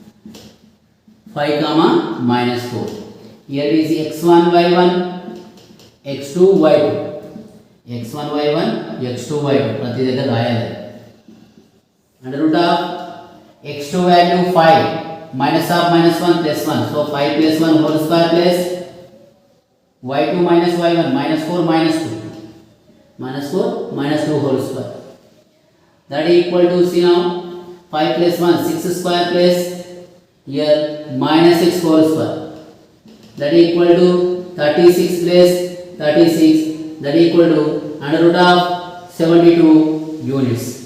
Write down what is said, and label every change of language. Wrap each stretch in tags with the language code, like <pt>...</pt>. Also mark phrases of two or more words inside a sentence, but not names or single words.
<en>5 comma minus 4. Here is x1 y1 x2 y2 x1 y1 x2 y2</en> <te>ప్రతి దగ్గర రాయాలి.</te> <en>under root of x2 వాల్యూ 5 minus of minus 1 plus 1, so 5 plus 1 whole square plus y2 minus y1 minus 4 minus 2 minus 2 whole square, that is equal to, see now, 5 plus 1 6 square plus here minus 6 whole square, that is equal to 36 plus 36, that is equal to under root of 72 units.</en>